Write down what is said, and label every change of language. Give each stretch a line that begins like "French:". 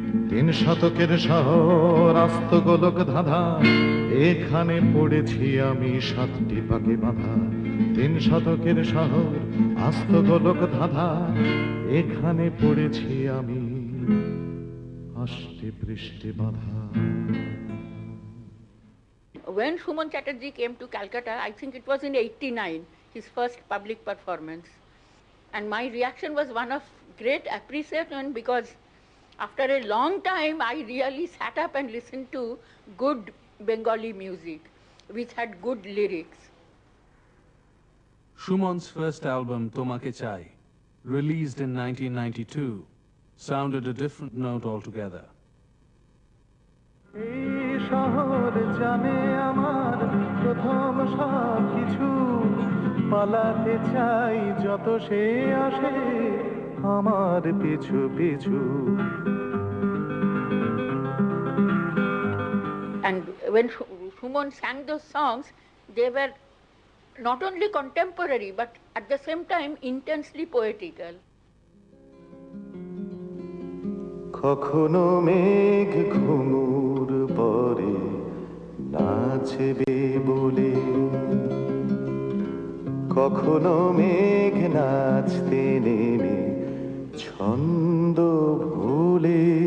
Bangla: তিন শতকের শহর আস্ত গোলক ধাঁধা, এখানে পড়েছি আমি সাতটি পাকে বাঁধা। তিন শতকের শহর আস্ত গোলক ধাঁধা, এখানে পড়েছি আমি আষ্টে পৃষ্ঠে বাঁধা।
English: When Suman Chatterjee came to Calcutta, I think it was in 89, his first public performance. And my reaction was one of great appreciation, because after a long time I really sat up and listened to good Bengali music which had good lyrics. Suman's first album, Tomake Chai, released in 1992, sounded a different note altogether.
Bangla: এই শহর জানে আমার প্রথম সব কিছু, পালাতে চাই যত সে আসে আমার পিছু পিছু।
English: And when Suman sang those songs, they were not only contemporary but at the same time intensely poetical.
Bangla: কখনো মেঘ ঘুঙুর পরে নাচবে বলে, কখনো মেঘ নাচতে নেমে ছন্দ ভুলে,